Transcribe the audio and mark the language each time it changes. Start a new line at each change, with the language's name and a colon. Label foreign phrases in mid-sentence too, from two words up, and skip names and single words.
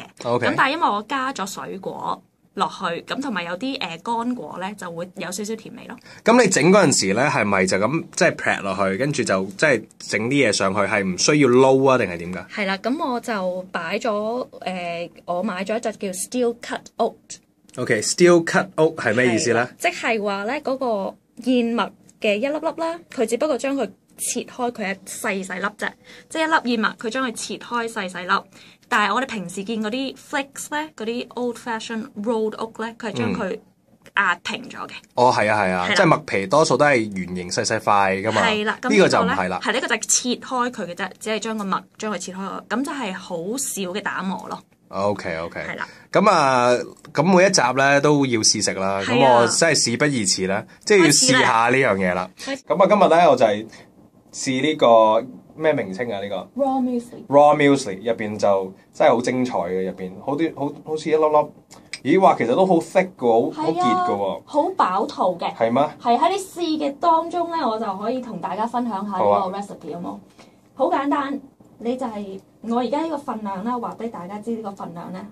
Cantonese: 咁但係因為我加咗水果落去，咁同埋有啲乾果咧，就會有少少甜味咯。咁你整嗰陣時咧，係咪就咁即係劈落去，跟住就即係整啲嘢上去，係唔需要撈啊，定係點㗎？係啦，咁我就擺咗我買咗一隻叫 steel cut
English: oat。OK，steel cut oat
Cantonese: 係咩意思咧？即係話咧嗰個燕麥嘅一粒粒啦，佢只不過將佢切開，佢係細細粒啫，即係一粒燕麥，佢將佢切開細細粒。但係我哋平時見嗰啲 flakes 咧，嗰啲
English: old fashion rolled oat
Cantonese: 咧，佢係將佢壓平咗嘅。係啊，即係麥皮多數都係圓形細細塊噶嘛。係啦，呢個就唔係啦。呢個就係切開佢嘅啫，只係將個麥將佢切開，咁就係好少嘅打磨咯。 OK。係啦。咁每一集咧都要試食啦。咁我真係事不宜遲啦，即係要試下呢樣嘢啦。咁今日咧我就係試呢個。咩名稱啊？呢個
English: raw muesli。 raw muesli
Cantonese: 入邊就真係好精彩嘅，入邊好似一粒粒。咦？話其實都好 thick 嘅，好結嘅喎。好飽肚嘅。係咩？係喺你試嘅當中咧，我就可以同大家分享下呢個 recipe 好冇？好簡單，你就係我而家呢個份量啦，話俾大家知呢個份量咧。